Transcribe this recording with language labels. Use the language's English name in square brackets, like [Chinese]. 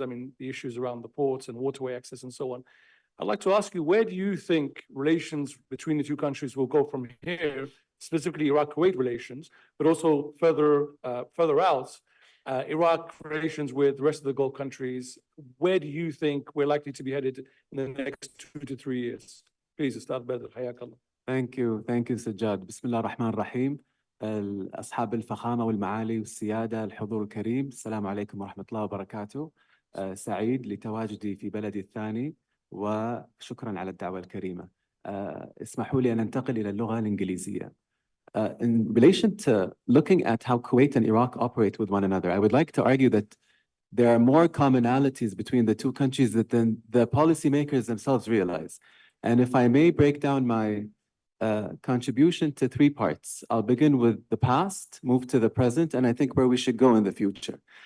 [English] I mean, the issues around the ports and waterway access and so on. I'd like to ask you, where do you think relations between the two countries will go from here, specifically Iraq-Kuwait relations, but also further out, Iraq relations with the rest of the Gulf countries? Where do you think we're likely to be headed in the next 2 to 3 years? Please, Ustad Badr, hayakallah. Thank you, Sajjad. [Arabic] بسم الله الرحمن الرحيم. أصحاب الفخامة والمعالي والسيادة الحضور الكريم، السلام عليكم ورحمة الله وبركاته. سعيد لتواجدي في بلدي الثاني وشكرا على الدعوة الكريمة. اسمحوا لي أن ننتقل إلى اللغة الإنجليزية. [English] In relation to looking at how Kuwait and Iraq operate with one another, I would like to argue that there are more commonalities between the two countries than the policymakers themselves realize. And if I may break down my contribution to 3 parts, I'll begin with the past, move to the present, and I think where we should go in the future.